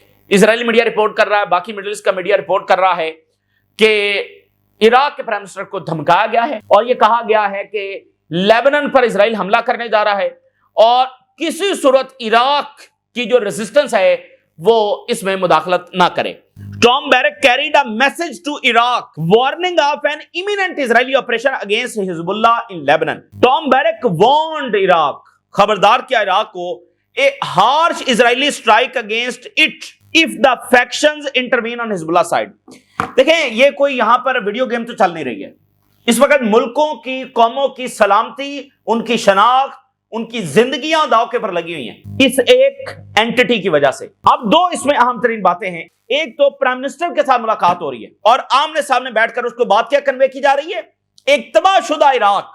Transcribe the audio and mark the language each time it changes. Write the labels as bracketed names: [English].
[Urdu] اسرائیلی media report کر رہا ہے، باقی مڈل ایسٹ کا میڈیا رپورٹ کر رہا ہے کہ عراق کے پرائم منسٹر کو دھمکایا گیا ہے، اور یہ کہا گیا ہے کہ لیبنان پر اسرائیل حملہ کرنے جا رہا ہے، اور کسی صورت عراق کی جو ریزسٹنس ہے وہ اس میں مداخلت نہ کرے. [English] Tom Barrack carried a message to Iraq warning of an imminent Israeli operation against Hezbollah in Lebanon. Tom Barrack warned Iraq, [Urdu] خبردار کیا عراق کو، [English] a harsh Israeli strike against it if the factions intervene on Hezbollah side. [Urdu] دیکھیں یہ کوئی یہاں پر video game تو چل نہیں رہی ہے. اس وقت ملکوں کی، قوموں کی سلامتی، ان کی شناخت، ان کی زندگیاں داؤ کے پر لگی ہوئی ہیں اس ایک اینٹی کی وجہ سے. اب دو اس میں اہم ترین باتیں ہیں. ایک تو پرائم منسٹر کے ساتھ ملاقات ہو رہی ہے اور آمنے سامنے بیٹھ کر اس کو بات کیا کنوے کی جا رہی ہے، ایک تباہ شدہ عراق.